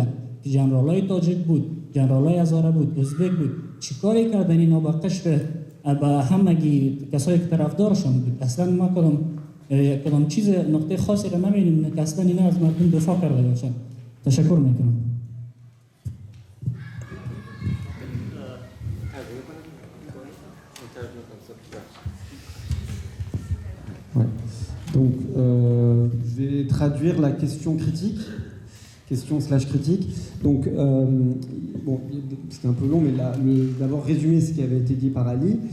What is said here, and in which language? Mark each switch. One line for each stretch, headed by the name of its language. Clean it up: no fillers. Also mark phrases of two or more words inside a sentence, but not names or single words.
Persian: جنرالای تاجیک بود، جنرالای هزاره بود، ازبک بود. چیکاری کردن اینا با قشر با همگی کسایی که طرفدارشون بود؟ اصلا ما کدام چیز نقطه خاصی را نمی‌بینیم که اصلا اینا از مردم دفاع کرده باشن. تشکر میکنم.
French: Ouais. Donc, je vais traduire la question critique. Question/critique. Donc, bon, c'était un peu long, mais d'abord résumer ce qui avait été dit par Ali.